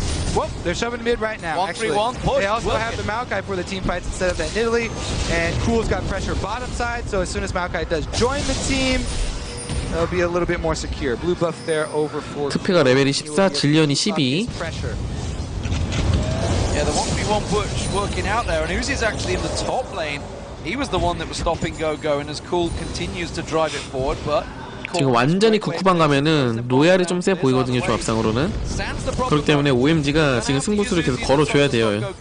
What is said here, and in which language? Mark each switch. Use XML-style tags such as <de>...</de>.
<en>Well, they're shoving mid right now. Actually, they also have the Maokai for the team fights instead of that Nidalee, and Cool's got pressure bottom side. So as soon as Maokai does join the team, they'll be a little bit more secure. Blue buff there over for.</en> <ko>트페가 레벨이 14, 질리언이 12.</ko> <en>Yeah, the 1v1 push working out there, and Uzi's actually in the top lane. He was the one that was stopping Go, and as Cool continues to drive it forward, but.</en> <ko>지금 완전히 극후반 가면은 로얄이 좀 세 보이거든요 조합상으로는. 그렇기 때문에 OMG가 지금 승부수를 계속 걸어줘야 돼요.</ko>